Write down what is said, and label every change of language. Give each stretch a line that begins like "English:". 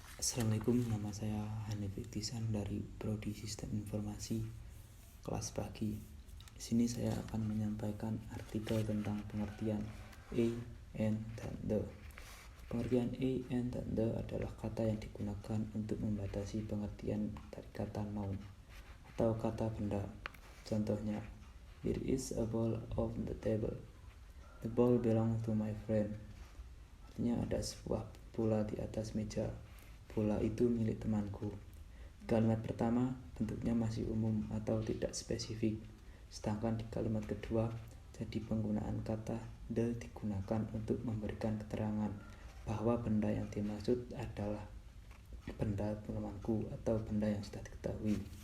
Indonesian: Assalamualaikum, nama saya Hanif Iktisan dari Prodi Sistem Informasi kelas pagi. Di sini saya akan menyampaikan artikel tentang pengertian a, and, dan the. Pengertian a, and, dan the adalah kata yang digunakan untuk membatasi pengertian dari kata noun atau kata benda. Contohnya,
English: there is a ball on the table. The ball belongs to my friend.
Indonesian: Artinya ada sebuah bola di atas meja. Bola itu milik temanku. Kalimat pertama bentuknya masih umum atau tidak spesifik. Sedangkan di kalimat kedua, jadi penggunaan kata the digunakan untuk memberikan keterangan bahwa benda yang dimaksud adalah benda temanku atau benda yang sudah diketahui.